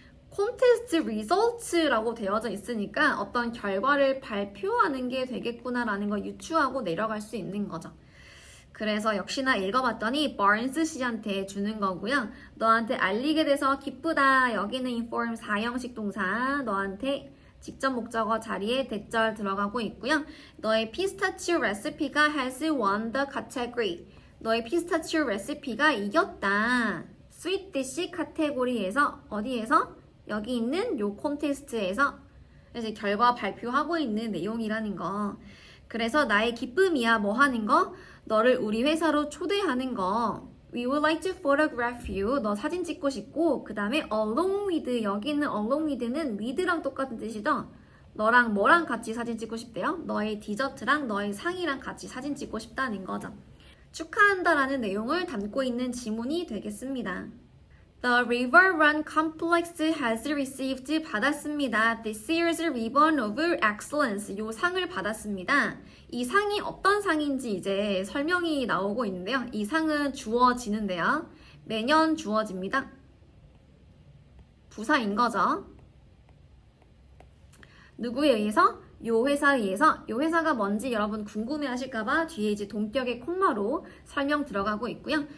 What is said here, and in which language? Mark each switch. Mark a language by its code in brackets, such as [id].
[ko] 콘테스트 리설트라고 되어져 있으니까 어떤 결과를 발표하는 게 되겠구나라는 걸 유추하고 내려갈 수 있는 거죠. 그래서 역시나 읽어봤더니 바른스 씨한테 주는 거고요. 너한테 알리게 돼서 기쁘다. 여기는 inform 4형식 동사. 너한테 직접 목적어 자리에 대절 들어가고 있고요. 너의 피스타치오 레시피가 [en] has won the category. [ko] 너의 피스타치오 레시피가 이겼다. 스윗 디시 카테고리에서 어디에서? 여기 있는 요 콘테스트에서 이제 결과 발표하고 있는 내용이라는 거. 그래서 나의 기쁨이야 뭐 하는 거? 너를 우리 회사로 초대하는 거. [en] We would like to photograph you. [ko] 너 사진 찍고 싶고 그 다음에 [en] along with [ko] 여기 있는 along with는 with랑 똑같은 뜻이죠. 너랑 뭐랑 같이 사진 찍고 싶대요? 너의 디저트랑 너의 상이랑 같이 사진 찍고 싶다는 거죠. 축하한다라는 내용을 담고 있는 지문이 되겠습니다. [en] The River Run Complex has received [ko] 받았습니다. [en] This year's Ribbon of Excellence. [ko] 요 상을 받았습니다. 이 상이 어떤 상인지 이제 설명이 나오고 있는데요. 이 상은 주어지는데요. 매년 주어집니다. 부사인 거죠. 누구에 의해서? 요 회사에 의해서. 요 회사가 뭔지 여러분 궁금해 하실까봐 뒤에 이제 동격의 콤마로 설명 들어가고 있고요.